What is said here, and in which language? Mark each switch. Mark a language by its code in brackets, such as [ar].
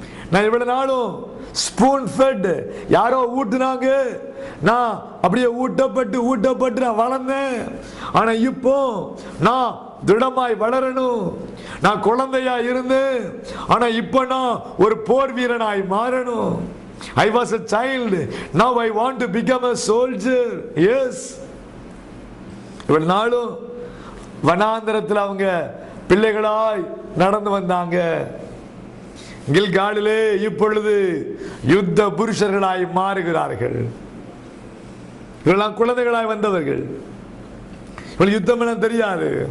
[ta] நான் இவ்வளவு நாளும் ஸ்பூன் ஃபெட், யாரோ ஊட்டுனாங்க, நான் அப்படியே ஊட்டப்பட்டு நான் வளர்ந்தேன். ஆனா இப்போ நான் திடமாய் வளரணும், நான் குழந்தையா இருந்து ஆனா இப்ப நான் ஒரு போர் வீரனாய் மாறணும். [en] I was a child, now I want to become a soldier. Yes. [ta] இவ்வளவு நாளும் வனாந்தரத்தில் அவங்க பிள்ளைகளாய் நடந்து வந்தாங்க. கில்காலிலே இப்பொழுது யுத்த புருஷர்களாய் மாறுகிறார்கள். இவெல்லாம் குழந்தைகளாய் வந்தவர்கள். இவள் யுத்தம் என தெரியாது.